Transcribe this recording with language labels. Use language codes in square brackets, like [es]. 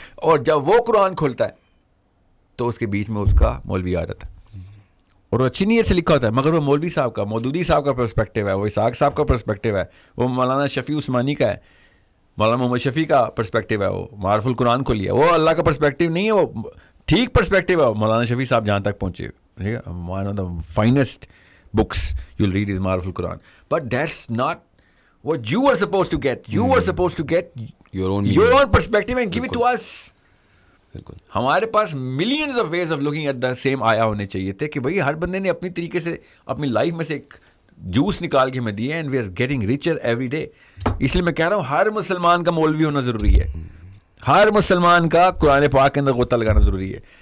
[ur] اور جب وہ قرآن کھولتا ہے تو اس کے بیچ میں اس کا مولوی آ جاتا ہے, اور وہ اچھی نیت سے لکھا ہوتا ہے, مگر وہ مولوی صاحب کا, مودودی صاحب کا پرسپیکٹیو ہے, وہ اسحاق صاحب کا پرسپیکٹیو ہے, وہ مولانا شفیع عثمانی کا ہے, مولانا محمد شفیع کا پرسپیکٹیو ہے, وہ معارف القرآن کو لیا, وہ اللہ کا پرسپیکٹیو نہیں ہے, وہ ٹھیک پرسپیکٹیو ہے. مولانا شفیع صاحب جہاں تک پہنچے, [en] one of the finest books you'll read is Maruf al-Quran, but that's not what you were supposed to get. You were supposed to get your own perspective and give it to us. [ur] ہمارے پاس [en] millions of ways of looking at the same [ur] آیا ہونے چاہیے تھے کہ بھئی ہر بندے نے اپنی طریقے سے اپنی لائف میں سے ایک جوس نکال کے ہمیں دیے [en] And we are getting richer every day. [ur] اس لیے میں کہہ رہا ہوں ہر مسلمان کا مولوی ہونا ضروری ہے, ہر مسلمان کا قرآن پاک کے اندر غوطہ لگانا ضروری ہے.